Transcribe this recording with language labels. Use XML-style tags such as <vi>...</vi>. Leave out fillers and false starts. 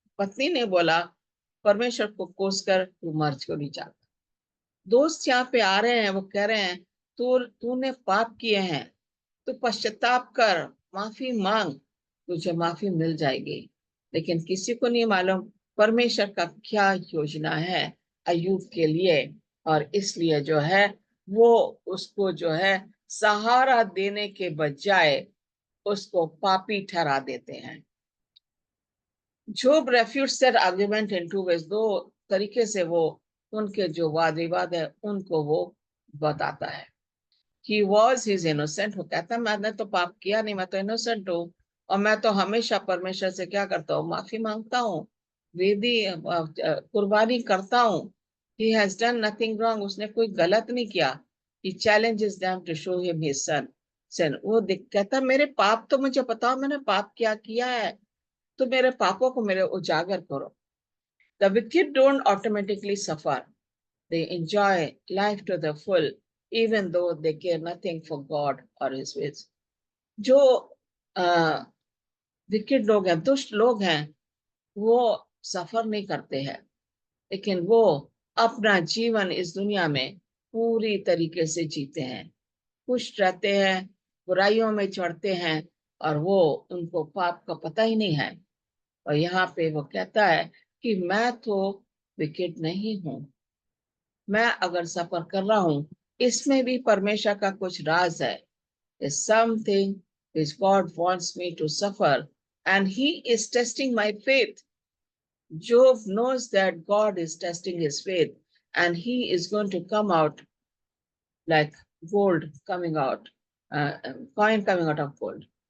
<hi>पत्नी ने बोला परमेश्वर को कोस कर तू मर क्यों नहीं जाता। दोस्त यहाँ पे आ रहे हैं, वो कह रहे हैं तूने पाप किए हैं, तू पश्चाताप कर, माफी मांग, तुझे माफी मिल जाएगी। लेकिन किसी को नहीं मालूम परमेश्वर का क्या योजना है अय्यूब के लिए, और इसलिए जो है वो उसको जो है सहारा देने के बजाय उसको पापी ठहरा देते हैं।</hi> <en>Job refutes that argument in two ways.</en> <hi>दो तरीके से वो उनके जो वाद विवाद है उनको वो बताता है।</hi> <en>He was his innocent,</en> <hi>वो कहता है मैंने तो पाप किया नहीं, मैं तो इनोसेंट हूँ, और मैं तो हमेशा परमेश्वर से क्या करता हूँ, माफी मांगता हूँ, वेदी कुर्बानी करता हूँ।</hi> <en>He has done nothing wrong,</en> <hi>उसने कोई गलत नहीं किया।</hi> <en>He challenges them to show him his sin.</en> <hi>वो कहता मेरे पाप तो मुझे बताओ, मैंने पाप क्या किया है, तो मेरे पापों को मेरे उजागर करो।</hi> <en>The wicked don't automatically suffer. They enjoy life to the full, even though they care nothing for God or His ways.</en> <hi>जो विकेट लोग हैं, दुष्ट लोग हैं, वो सफर नहीं करते हैं, लेकिन वो अपना जीवन इस दुनिया में पूरी तरीके से जीते हैं, खुश रहते हैं, बुराइयों में चढ़ते हैं, और वो उनको पाप का पता ही नहीं है। और यहाँ पे वो कहता है कि मैं तो विकेट नहीं हूं, मैं अगर सफर कर रहा हूं इसमें भी परमेश्वर का कुछ राज है।</hi> <en>There's something which God wants me to suffer, and He is testing my faith. Job knows that God is testing his faith, and he is going to come out like gold coming out, coin coming out of gold.</en>